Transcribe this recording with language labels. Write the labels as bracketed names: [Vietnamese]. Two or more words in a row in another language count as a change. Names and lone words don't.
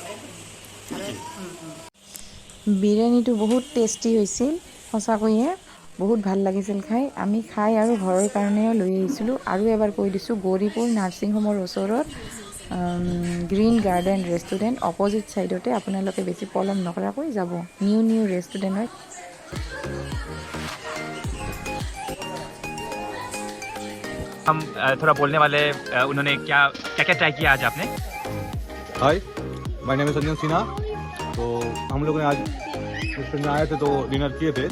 [Assamese] বিৰিয়ানীটো বহুত টেষ্টি হৈছিল সঁচাকৈয়ে। বহুত ভাল লাগিছিল খাই। আমি খাই আৰু ঘৰৰ কাৰণেও লৈ আহিছিলোঁ। আৰু এবাৰ কৈ দিছোঁ, গৌৰীপুৰ নাৰ্ছিং হোমৰ ওচৰত গ্ৰীণ গাৰ্ডেন ৰেষ্টুৰেণ্ট [English] opposite sideতে [Assamese] আপোনালোকে বেছি পলম নকৰাকৈ যাব। [English] new restaurant [Assamese] হয়। [Hindi] हम थोड़ा बोलने वाले उन्होंने क्या क्या ट्राई किया आज आपने? [English] Hi, my name is [Hindi] संजन सिन्हा। तो हम लोग ने आज रेस्टोरेंट में आए थे तो डिनर किए थे।